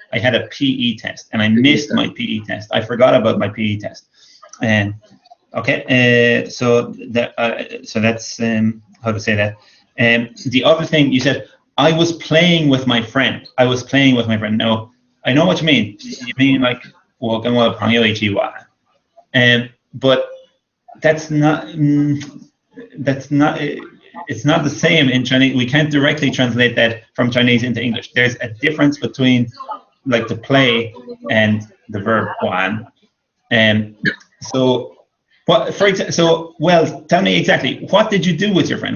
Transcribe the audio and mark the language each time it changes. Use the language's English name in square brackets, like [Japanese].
[English] I had a PE test, and I missed my PE test. I forgot about my PE test. And okay, so that's how to say that. The other thing you said, I was playing with my friend. I was playing with my friend. No, I know what you mean. You mean like [Chinese] 我跟我的朋友一起玩. [English] But that's not. It's not the same in Chinese. We can't directly translate that from Chinese into English. There's a difference between like to play and the verb 玩. So what, for example, so well, tell me exactly, what did you do with your friend?